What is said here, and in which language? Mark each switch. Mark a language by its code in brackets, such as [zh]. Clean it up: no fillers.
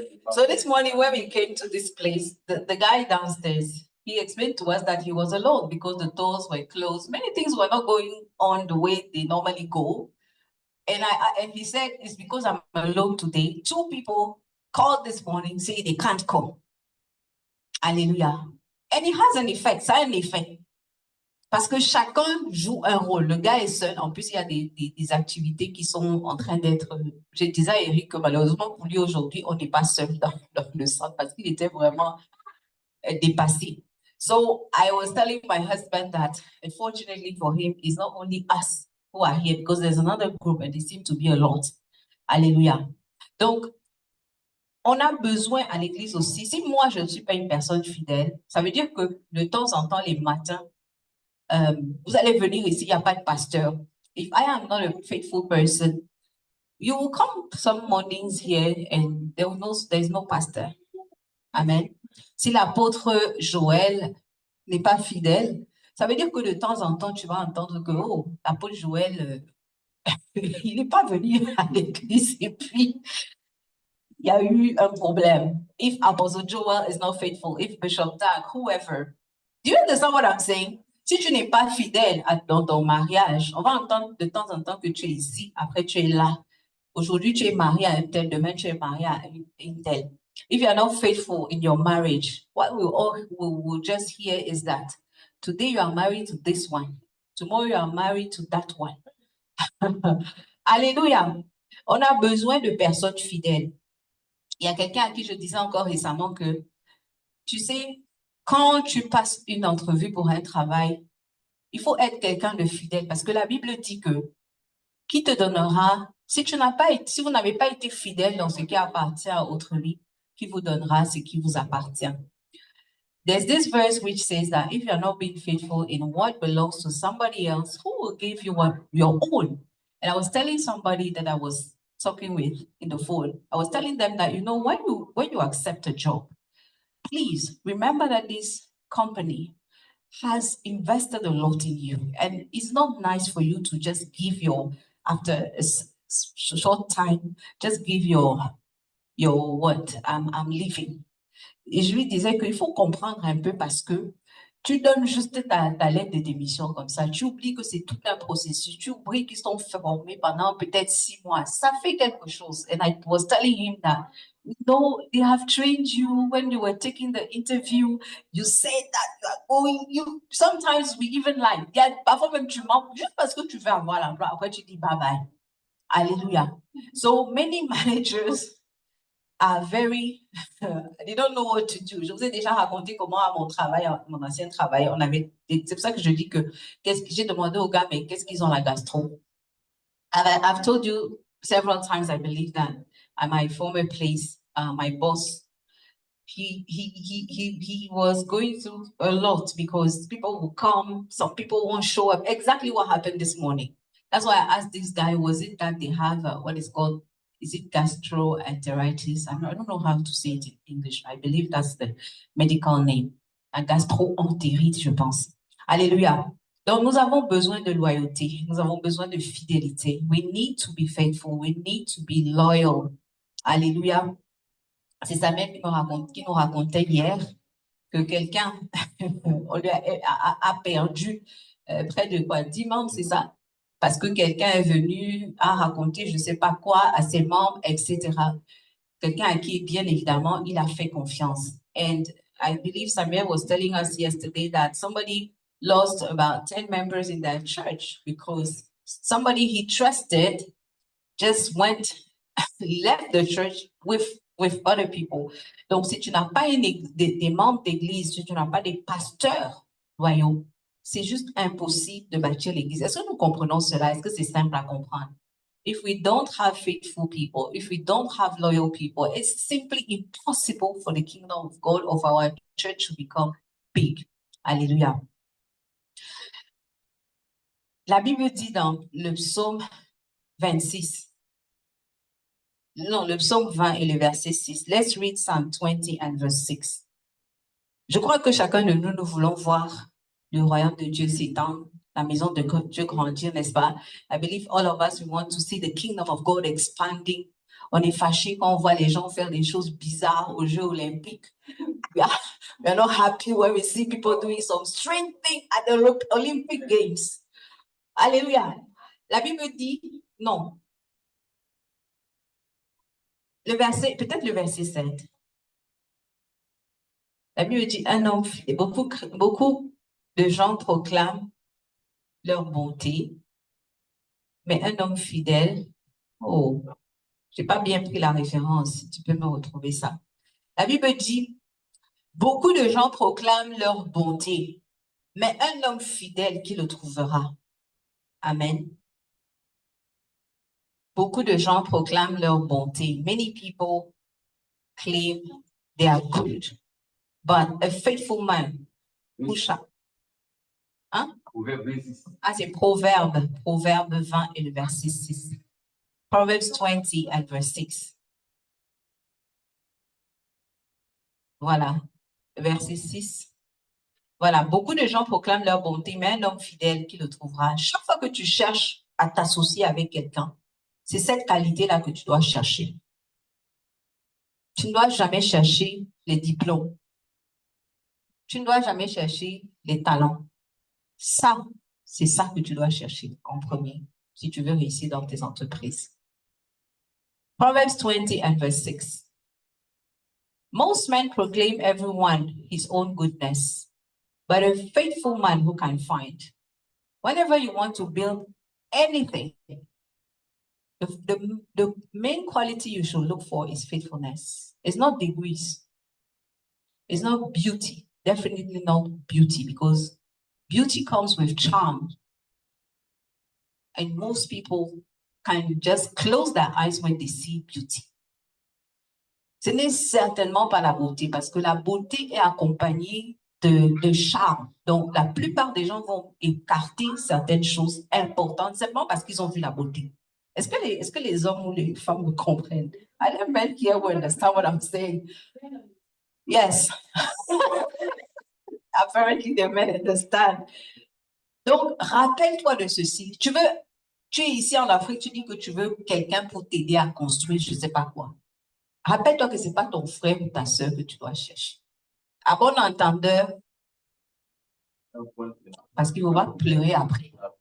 [en] So this morning when we came to this place, the guy downstairs, he explained to us that he was alone because the doors were closed. Many things were not going on the way they normally go. And he said, it's because I'm alone today. 2 people called this morning saying they can't come. Hallelujah. And it has an effect, [fr] ça a un effet. Parce que chacun joue un rôle. Le gars est seul. En plus, il y a des activités qui sont en train d'être... Je disais à Eric que malheureusement pour lui aujourd'hui, on n'est pas seul dans le centre parce qu'il était vraiment dépassé. [en] So I was telling my husband that unfortunately for him, it's not only us who are here because there's another group and they seem to be a lot. [fr] Alléluia. Donc, on a besoin à l'église aussi. Si moi, je ne suis pas une personne fidèle, ça veut dire que de temps en temps, les matins, vous allez venir ici, il n'y a pas de pasteur. [en] If I am not a faithful person, you will come some mornings here and there's no pastor. Amen. [fr] Si l'apôtre Joël n'est pas fidèle, ça veut dire que de temps en temps, tu vas entendre que, oh, l'apôtre Joël, il n'est pas venu à l'église et puis il y a eu un problème. [en] If Apostle Joel is not faithful, if Bishop Doug, whoever. Do you understand what I'm saying? [fr] Si tu n'es pas fidèle dans ton mariage, on va entendre de temps en temps que tu es ici, après tu es là. Aujourd'hui, tu es marié à un tel, demain tu es marié à une telle. [en] If you are not faithful in your marriage, what we will just hear is that today you are married to this one, tomorrow you are married to that one. [fr] Alléluia. On a besoin de personnes fidèles. Il y a quelqu'un à qui je disais encore récemment que, tu sais, quand tu passes une entrevue pour un travail, il faut être quelqu'un de fidèle parce que la Bible dit que qui te donnera, si vous n'avez pas été fidèle dans ce qui appartient à autrui, qui vous donnera ce qui vous appartient. [en] There's this verse which says that if you're not being faithful in what belongs to somebody else, who will give you your own? And I was telling somebody that I was talking with in the phone, I was telling them that, you know, when you accept a job, please remember that this company has invested a lot in you. And it's not nice for you to just give after a short time, just give your what, I'm leaving. [fr] Et je lui disais qu'il faut comprendre un peu parce que tu donnes juste ta lettre de démission comme ça. Tu oublies que c'est tout un processus. Tu oublies qu'ils sont formés pendant peut-être 6 mois. Ça fait quelque chose. [en] And I was telling him that, no, they have trained you when you were taking the interview. You said that you are going. Sometimes we even like, [fr] parfois même tu mens juste parce que tu veux avoir l'emploi. Après tu dis bye bye. Alléluia. [en] So many managers are very, they don't know what to do. [fr] Je vous ai déjà raconté comment à mon ancien travail, c'est pour ça que je dis que j'ai demandé aux gars, mais qu'est-ce qu'ils ont la gastro? [en] I've told you several times, I believe that at my former place, my boss, he was going through a lot because people will come, some people won't show up. Exactly what happened this morning. That's why I asked this guy, was it that they have what is called, is it gastroenteritis? I don't know how to say it in English. I believe that's the medical name. [fr] A gastroentérite, je pense. Alléluia. Donc, nous avons besoin de loyauté. Nous avons besoin de fidélité. [en] We need to be faithful. We need to be loyal. Alléluia. [fr] C'est sa mère qui nous racontait hier que quelqu'un a perdu près de quoi, 10 membres, c'est ça? Parce que quelqu'un est venu à raconter je ne sais pas quoi à ses membres, etc. Quelqu'un à qui, bien évidemment, il a fait confiance. [en] And I believe Samuel was telling us yesterday that somebody lost about 10 members in that church because somebody he trusted just left the church with other people. [fr] Donc, si tu n'as pas des membres d'église, si tu n'as pas des pasteurs loyaux, c'est juste impossible de bâtir l'église. Est-ce que nous comprenons cela? Est-ce que c'est simple à comprendre? [en] if we don't have faithful people, if we don't have loyal people, it's simply impossible for the kingdom of God, of our church, to become big. [fr] Alléluia. La Bible dit dans le psaume 26, non, le psaume 20 et le verset 6. [en] Let's read Psalm 20 and verse 6. [fr] Je crois que chacun de nous, nous voulons voir le royaume de Dieu s'étendre, la maison de Dieu grandir, n'est-ce pas? [en] I believe all of us, we want to see the kingdom of God expanding. [fr] On est fâché quand on voit les gens faire des choses bizarres aux Jeux olympiques. [en] We are not happy when we see people doing some strange thing at the Olympic Games. [fr] Alléluia. La Bible dit, non. Le verset, peut-être le verset 7. La Bible dit, un homme, beaucoup de gens proclament leur bonté, mais un homme fidèle, oh, j'ai pas bien pris la référence, si tu peux me retrouver ça. La Bible dit, beaucoup de gens proclament leur bonté, mais un homme fidèle, qui le trouvera? Amen. Beaucoup de gens proclament leur bonté. [en] Many people claim they are good, but a faithful man, hein? [fr] Ah, c'est Proverbe 20 et le verset 6. [en] Proverbs 20 and verse 6. [fr] Voilà, verset 6. Voilà, beaucoup de gens proclament leur bonté, mais un homme fidèle, qui le trouvera? Chaque fois que tu cherches à t'associer avec quelqu'un, c'est cette qualité-là que tu dois chercher. Tu ne dois jamais chercher les diplômes. Tu ne dois jamais chercher les talents. Ça, c'est ça que tu dois chercher en premier, si tu veux réussir dans tes entreprises. [en] Proverbs 20 and verse 6. Most men proclaim everyone his own goodness, but a faithful man who can find? Whenever you want to build anything, the main quality you should look for is faithfulness. It's not degrees. It's not beauty. Definitely not beauty, because beauty comes with charm. And most people can just close their eyes when they see beauty. [fr] Ce n'est certainement pas la beauté, parce que la beauté est accompagnée de charme. Donc, la plupart des gens vont écarter certaines choses importantes simplement parce qu'ils ont vu la beauté. Est-ce que les hommes ou les femmes me comprennent? [en] I don't men here will understand what I'm saying. Yes. Apparently, the men understand. [fr] Donc, rappelle-toi de ceci. Tu es ici en Afrique, tu dis que tu veux quelqu'un pour t'aider à construire je ne sais pas quoi. Rappelle-toi que ce n'est pas ton frère ou ta soeur que tu dois chercher. À bon entendeur, parce qu'il va pleurer après.